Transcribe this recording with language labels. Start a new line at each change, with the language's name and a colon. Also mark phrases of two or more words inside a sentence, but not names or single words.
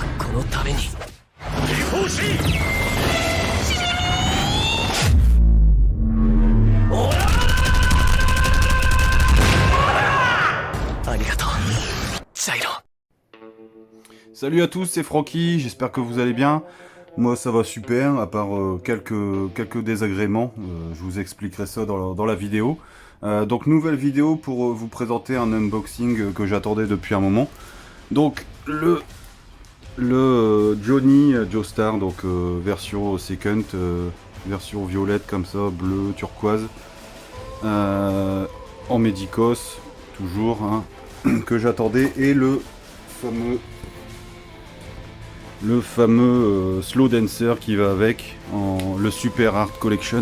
Japanese: のために欲しいありがとうジャイロ。
French: Salut à tous, c'est Francky, j'espère que vous allez bien. Moi ça va super, à part quelques désagréments, je vous expliquerai ça dans la vidéo. Donc nouvelle vidéo pour vous présenter un unboxing que j'attendais depuis un moment. Donc le Johnny Joestar, donc version second, version violette comme ça, bleu, turquoise, en Medicos, toujours, hein, que j'attendais, et le fameux Slow Dancer qui va avec, le Super Art Collection.